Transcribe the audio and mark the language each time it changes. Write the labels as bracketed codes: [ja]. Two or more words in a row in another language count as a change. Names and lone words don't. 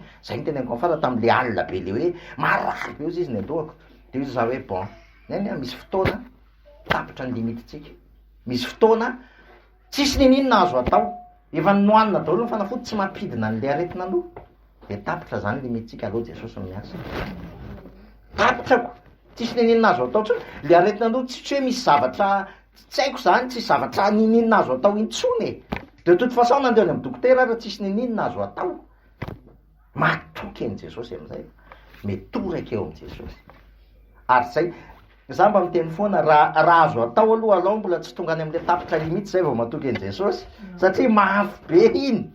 [mg] Zay ny teneniko afara tam'le alina be le hoe marary be ozy izy ny andohako de izy za hoe bon neny misy fotoana tapitra ny limititsika, misy fotoana tsisy nininona azo atao, efa nohanina daholo ny fanafody tsy mampidina an'le aretina aloha de tapitra zany limitsika. Aloha Jesosy miasa tapitrako, tsisy nininona azo atao tsony le aretina aloha, tsy hoe misy zavatra tsy haiko zany, tsy zavatra nininona azo atao intsony [fr] de toute façon [mg] nandeha any amin'ny dokotera raha tsisy nininona azo atao. Matoky an' Jesosy am'izay, metoraka eo am' Jesosy. Ary zay za mba miteny foana raha azo atao aloha alao mbola tsy tonga any am'le tapitra limity zay vao matoky an' Jesosy satria mafy be iny.